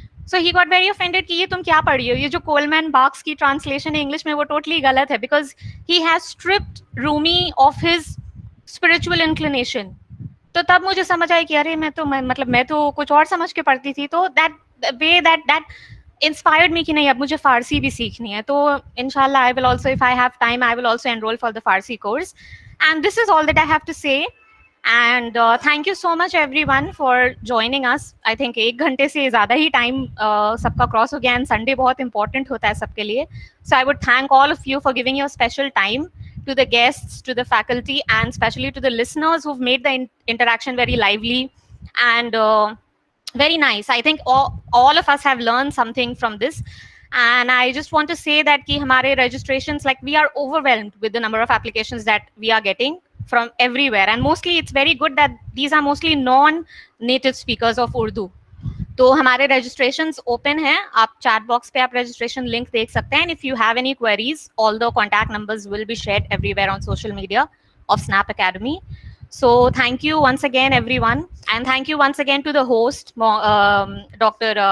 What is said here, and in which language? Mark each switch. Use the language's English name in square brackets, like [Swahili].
[English] so he got very offended [Hindi] कि ये तुम क्या पढ़ रही हो, ये जो कोलमैन बार्क्स की ट्रांसलेशन है इंग्लिश में वो टोटली गलत है, [English] Because he has stripped Rumi of his spiritual inclination. [Hindi] तो तब मुझे समझ आया कि अरे मैं तो कुछ और समझ के पढ़ती थी. तो [English] that inspired me [Hindi] कि नहीं अब मुझे फारसी भी सीखनी है. तो इंशाल्लाह [English] I will also, if I have time, I will also enroll for the Farsi course. And this is all that I have to say. And thank you so much everyone for joining us. I think [Hindi] 1 घंटे से ज़्यादा ही time सबका cross हो गया [English] and Sunday [Hindi] बहुत important होता है सबके लिए. [English] So I would thank all of you for giving your special time, to the guests, to the faculty, and especially to the listeners who've made the interaction very lively and very nice. I think all of us have learned something from this. And I just want to say that [Hindi] ki hamare registrations, [English] like we are overwhelmed with the number of applications that we are getting from everywhere. And mostly it's very good that these are mostly non-native speakers of Urdu. [Hindi] तो हमारे registrations open हैं. आप chat box पे आप registration link देख सकते हैं. [English] And if you have any queries, all the contact numbers will be shared everywhere on social media of Snap Academy. So thank you once again, everyone. And thank you once again to the host, Dr.